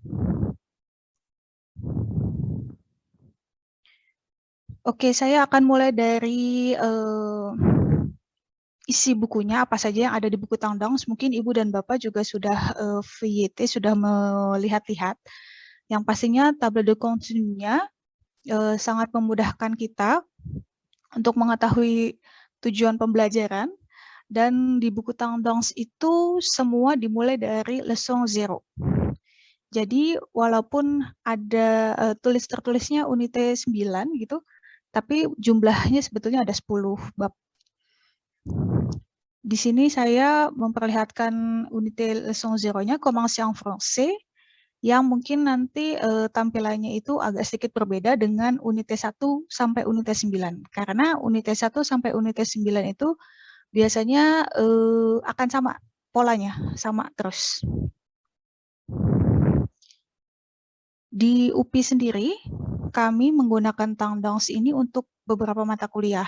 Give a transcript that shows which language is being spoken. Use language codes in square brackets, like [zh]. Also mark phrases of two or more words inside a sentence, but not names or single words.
[id] Oke, saya akan mulai dari isi bukunya, apa saja yang ada di buku Tandongs. Mungkin Ibu dan Bapak juga sudah VYT, sudah melihat-lihat. Yang pastinya [fr] tableau de contenu- [id] nya sangat memudahkan kita untuk mengetahui tujuan pembelajaran, dan di buku tendance itu semua dimulai dari leçon 0. Jadi walaupun ada tertulisnya unité 9 gitu, tapi jumlahnya sebetulnya ada 10 bab. Di sini saya memperlihatkan [fr] unité leçon [id] 0-nya, [fr] Commencer en français, [id] yang mungkin nanti tampilannya itu agak sedikit berbeda dengan unité 1 sampai unité 9. Karena unité 1 sampai unité 9 itu biasanya akan sama polanya, sama terus. Di UPI sendiri, kami menggunakan tendance ini untuk beberapa mata kuliah.